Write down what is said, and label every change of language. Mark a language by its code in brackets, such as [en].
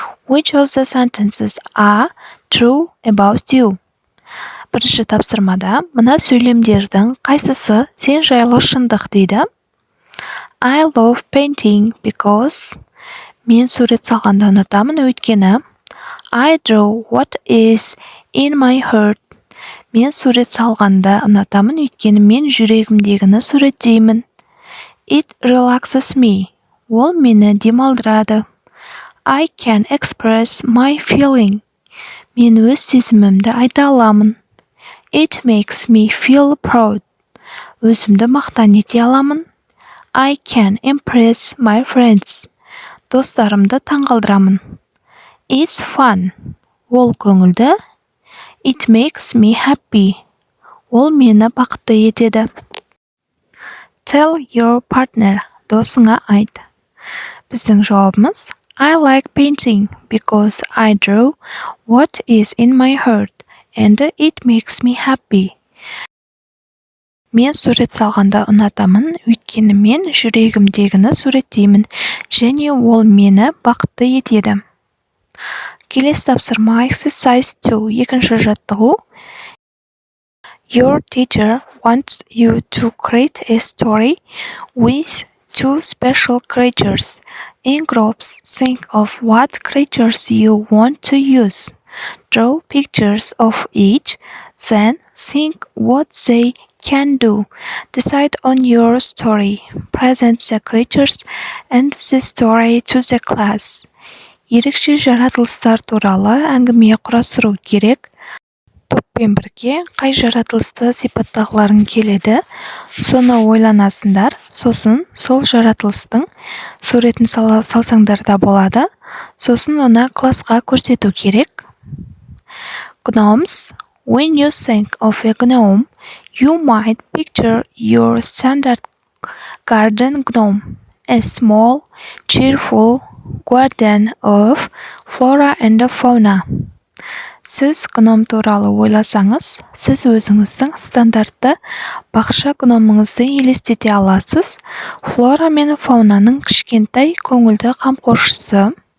[en] Which of the sentences are true about you? [kk] Бірінші тапсырмада мына сөйлемдердің қайсысы сен жайлы шындық дейді. [en] I love painting because [kk] мен сурет салғанды ұнатамын өйткені. [en] I draw what is in my heart. [kk] Мен сурет салғанды ұнатамын өйткені мен жүрегімдегіні суреттеймін. [en] It relaxes me. [kk] Ол мені демалдырады. [en] I can express my feeling. [kk] Мен өз сезімімді айта аламын. [en] It makes me feel proud. [kk] Өзімді мақтан ете аламын. [en] I can impress my friends. [kk] Достарымды таңғалдырамын. [en] It's fun. [kk] Ол көңілді. [en] It makes me happy. [kk] Ол мені бақытты етеді. [en] Tell your partner. [kk] Досыңа айт. Біздің жауабымыз [en] I like painting because I draw what is in my heart and it makes me happy. [kk] Мен сурет салғанды ұнатамын, өйткені мен жүрегімдегіні суреттеймін және ол мені бақытты етеді. Келесі тапсырма exercise 2, екінші жаттығу. [en] Your teacher wants you to create a story with two special creatures. In groups, think of what creatures you want to use. Draw pictures of each, then think what they can do. Decide on your story. Present the creatures and the story to the class. [kk] Ерекше жаратылыстар туралы әңгіме құрастыру керек. Топпен бірге қай жаратылысты сипаттағыларың келеді, соны ойланасыңдар. Сосын сол жаратылыстың суретін салсаңдар да болады. Сосын оны классқа көрсету керек. Gnomes. [en] When you think of a gnome, you might picture your standard garden gnome, a small, cheerful guardian of flora and fauna. [kk] Сіз гном туралы ойласаңыз, сіз өзіңіздің стандартты бақша гномыңызды елестете аласыз. Флора мен фаунаның кішкентай көңілді қамқоршысы.